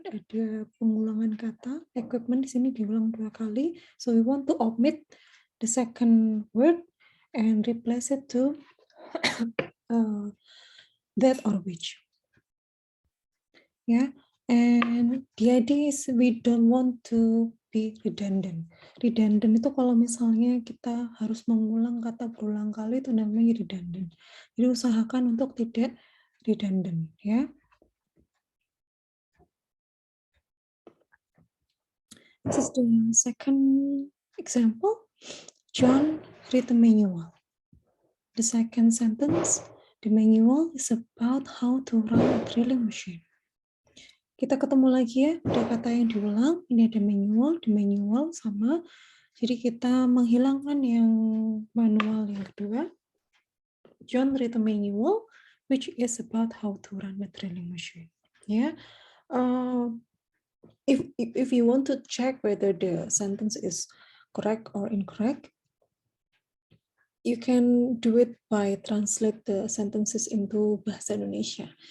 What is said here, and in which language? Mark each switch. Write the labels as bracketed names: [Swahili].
[Indonesian] Ada pengulangan kata. Equipment di sini diulang 2 kali. [English] So we want to omit the second word and replace it to that or which. Yeah, and the idea is we don't want to be redundant. [Indonesian] Redundant itu kalau misalnya kita harus mengulang kata berulang kali itu namanya redundant. Jadi usahakan untuk tidak redundant, ya. [English] This is the second example. John read the manual. The second sentence, the manual is about how to run a drilling machine. [Indonesian] Kita ketemu lagi ya, ada kata yang diulang, ini ada manual, di manual sama. Jadi kita menghilangkan yang manual yang kedua. [English] John read the manual, which is about how to run a drilling machine. Yeah. If you want to check whether the sentence is correct or incorrect, you can do it by translate the sentences into bahasa Indonesia.